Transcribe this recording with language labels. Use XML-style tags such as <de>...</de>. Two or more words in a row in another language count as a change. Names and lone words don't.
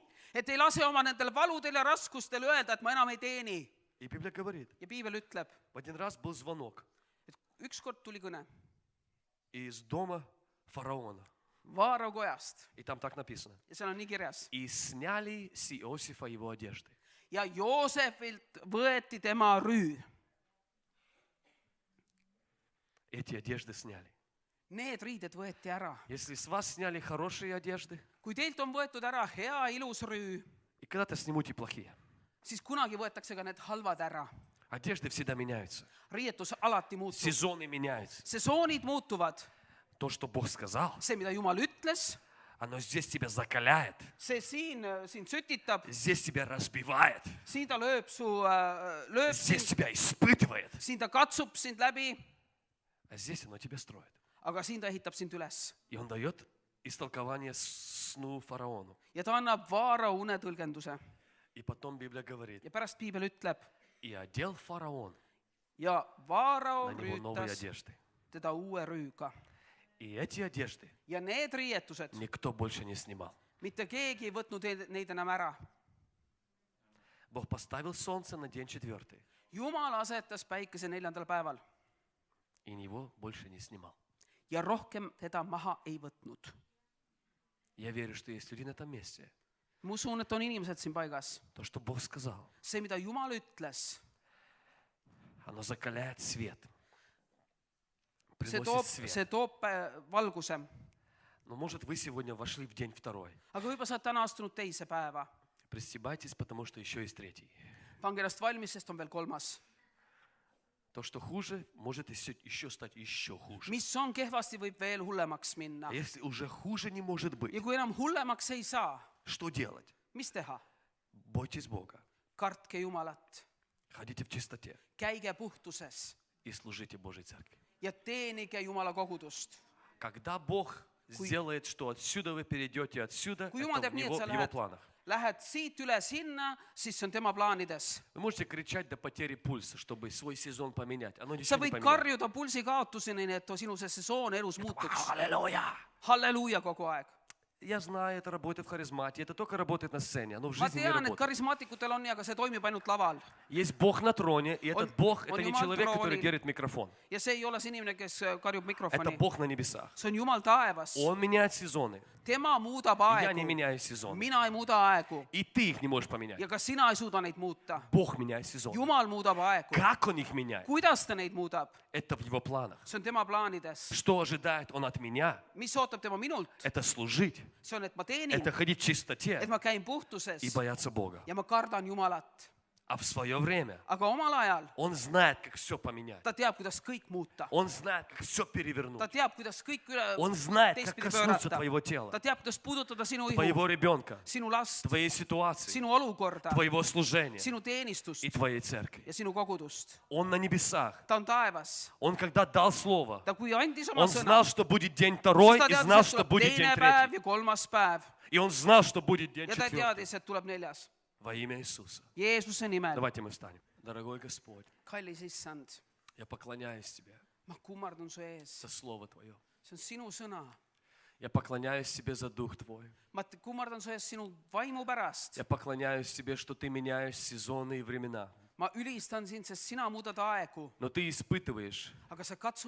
<et>Et ei lase oma nendel valudel ja raskustel öelda, et ma enam ei teeni.</et> <ru>И Библия говорит,</ru> <et>Ja piibel ütleb,</et> <ru>в один раз был звонок</ru> <et>et ükskord tuli kõne</et> <ru>из дома фараона.</ru> <et>Vaaro kojast.</et> <ru>И там так написано.</ru> <et>Ja seal on nii kirjas.</et> <ru>И сняли с Иосифа его одежды.</ru> <et>Ja Joosefilt võeti tema rüü.</et> <ru>Эти одежды сняли.</ru> <et>Need riided võeti ära.</et> <ru>Если с вас сняли хорошие одежды,</ru> <et>Kui teilt on võetud ära hea, ilus rüü,</et> <ru>и когда-то снимут и плохие.</ru> <et>siis kunagi võetakse ka need halvad ära.</et> <ru>Одежды всегда меняются.</ru> <et>Riietus alati muutub.</et> <ru>Сезоны меняются.</ru> <et>Sesoonid muutuvad.</et> <ru>То, что Бог сказал,</ru> <et>See, mida Jumal ütles,</et> <ru>оно здесь тебя закаляет,</ru> <et>see sind sütitab,</et> <ru>здесь тебя разбивает,</ru> <et>siin ta lööb</et> <ru>здесь</ru> <et>sind,</et> <ru>тебя испытывает,</ru> <et>siin ta katsub sind läbi,</et> <ru>а здесь оно тебя строит.</ru> <et>aga siin ta ehitab sind üles.</et> <ru>И он дает истолкование сну фараону.</ru> <et>Ja ta annab Vaaro unetõlgenduse.</et> <ru>И потом Библия говорит,</ru> <et>Ja pärast piibel ütleb,</et> <ru>и одел фараон</ru> <et>ja Vaaro</et> <ru>на него новые</ru> <et>rüütas</et> <ru>одежды.</ru> <et>teda uue rüüga.</et> <ru>И эти одежды</ru> <et>Ja need riietused,</et> <ru>никто больше не снимал.</ru> <et>mitte keegi ei võtnud neid enam ära.</et> <ru>Бог поставил солнце на день 4,</ru> <et>Jumal asetas päikese 4. päeval</et> <ru>и его больше не снимал.</ru> <et>ja rohkem teda maha ei võtnud.</et> <ru>Я верю, что есть люди на этом месте.</ru> <et>Ma usun, et on inimesed siin paigas.</et> <ru>То, что Бог сказал,</ru> <et>See, mida Jumal ütles,</et> <ru>оно закаляет свет,</ru> <et>see</et> <ru>приносит свет.</ru> <et>toob valguse.</et> <ru>Но может вы сегодня вошли в день 2.</ru> <et>Aga võib-olla sa oled täna astunud teise päeva.</et> <ru>Пристебайтесь, потому что еще есть 3.</ru> <et>Pange ennast valmis, sest on veel 3.</et> <ru>То, что хуже, может еще стать еще хуже.</ru> <et>Mis on kehvasti, võib veel hullemaks minna.</et> <ru>А если уже хуже не может быть,</ru> <et>Ja kui enam hullemaks ei saa,</et> <ru>что делать?</ru> <et>mis teha?</et> <ru>Бойтесь Бога,</ru> <et>Kartke Jumalat,</et> <ru>ходите в чистоте</ru> <et>käige puhtuses</et> <ru>и служите Божьей церкви.</ru> <et>ja teenige Jumala kogudust.</et> <ru>Когда Бог сделает, что отсюда вы перейдете отсюда,</ru> <et>Kui Jumal</et> <ru>это</ru> <et>teeb nii, et sa</et> <ru>в Его планах.</ru> <et>lähed siit üle sinna, siis see on tema plaanides.</et> <ru>Вы можете кричать до потери пульса, чтобы свой сезон поменять. Оно</ru> <et>Sa</et> <ru>ничего не</ru> <et>võid</et> <ru>поменяет.</ru> <et>karjuda pulsi kaotuseni, nii et sinu see sesoon elus muutuks.</et> <ru>Аллилуйя!</ru> <et>Halleluuja kogu aeg.</et> <ru>Я знаю, это работает в харизмате, это только работает на сцене, оно в</ru> <et>Ma</et> <ru>жизни не</ru> <et>tean, et</et> <ru>работает.</ru> <et>karismaatikutel on nii, aga see toimib ainult laval.</et> <ru>Есть Бог на троне, и этот Бог, он это не</ru> <et>Jumal</et> <ru>человек, который</ru> <et>троонil.</et> <ru>держит микрофон.</ru> <et>Ja see ei ole see inimene, kes karjub</et> <ru>Это</ru> <et>mikrofoni.</et> <ru>Бог на небесах.</ru> <et>See on Jumal taevas.</et> <ru>Он меняет сезоны.</ru> <et>tema muudab</et> <ru>Я не</ru> <et>aegu.</et> <ru>меняю сезон.</ru> <et>Mina ei muuda aegu.</et> <ru>И ты их не можешь поменять.</ru> <et>Ja ka sina ei suuda neid muuta.</et> <ru>Бог меняет сезон.</ru> <et>Jumal muudab aegu.</et> <ru>Как Он их меняет?</ru> <et>Kuidas ta neid muudab?</et> <ru>Это в Его планах.</ru> <et>See on tema plaanides.</et> <ru>Что ожидает Он от меня?</ru> <et>Mis ootab tema minult?</et> <ru>Это служить.</ru> <et>See on, et ma teenin,</et> <ru>Это ходить в чистоте</ru> <et>et ma käin puhtuses</et> <ru>и бояться Бога.</ru> <et>ja ma kardan Jumalat.</et> <ru>А в свое время</ru> <et>Aga omal ajal</et> <ru>Он знает, как все поменять.</ru> <et>ta teab, kuidas kõik muuta.</et> <ru>Он знает, как все перевернуть.</ru> <et>Ta teab, kuidas kõik</et> <ru>Он знает, как</ru> <et>teistpidi</et> <ru>коснуться</ru> <et>pöörata.</et> <ru>твоего тела,</ru> <et>Ta teab, kuidas puudutada sinu ihu,</et> <ru>твоего ребенка,</ru> <et>sinu last,</et> <ru>твоей ситуации,</ru> <et>sinu olukorda,</et> <ru>твоего служения</ru> <et>sinu teenistust</et> <ru>и твоей церкви.</ru> <et>ja sinu kogudust.</et> <ru>Он на небесах.</ru> <et>Ta on taevas.</et> <ru>Он когда дал слово,</ru> <et>Ta kui andis oma</et> <ru>он</ru> <et>sõna,</et> <ru>знал, что будет день второй,</ru> <et>ta</et> <ru>и</ru> <et>teadis,</et> <ru>знал,</ru> <et>et</et> <ru>что</ru> <et>tuleb</et> <ru>будет день</ru> <et>teine</et> <ru>третий.</ru> <et>päev ja kolmas päev.</et> <ru>И он знал, что будет день</ru> <et>Ja ta</et> <ru>четвертый.</ru> <et>teadis, et tuleb neljas.</et> <ru>Во имя Иисуса.</ru> <et>Jeesuse nimel.</et> <ru>Давайте мы встанем. Дорогой Господь,</ru> <et>Kallis issand,</et> <ru>я поклоняюсь Тебе</ru> <et>ma kummardun su ees.</et> <ru>за Слово Твое.</ru> <et>See on sinu sõna.</et> <ru>Я поклоняюсь Тебе за Дух Твой.</ru> <et>Ma kummardan su ees sinu vaimu pärast.</et> <ru>Я поклоняюсь Тебе, что Ты меняешь сезоны и времена.</ru> <et>Ma ülistan sind, sest sina muudad aegu,</et> <ru>Но Ты испытываешь,</ru> <et>aga sa katsud</et>